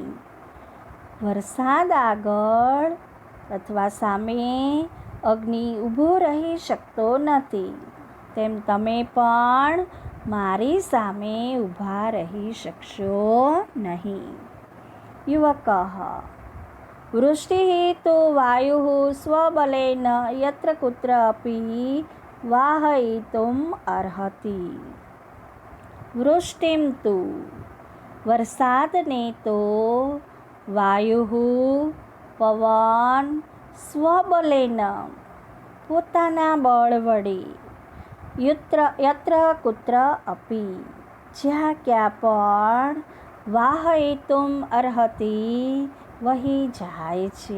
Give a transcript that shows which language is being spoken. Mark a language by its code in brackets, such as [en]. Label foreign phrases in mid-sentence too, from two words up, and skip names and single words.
[gu] વરસાદ આગળ અથવા સામે અગ્નિ ઊભો રહી શકતો નથી, તેમ તમે પણ મારી સામે ઊભા રહી શકશો નહીં. [sa] યુવક वृष्टिः तु वायुः स्वबलेन यत्र कुत्र अपि वाहयितुम् अर्हति। वृष्टिं तु [gu] વરસાદને તો વાયુ પવન સ્વબલેન પોતાના બળ વડે [sa] यत्र कुत्र अपि [gu] જ્યાં ક્યાં પણ [sa] वाहयितुम् अर्हति [gu] વહી જાય છે.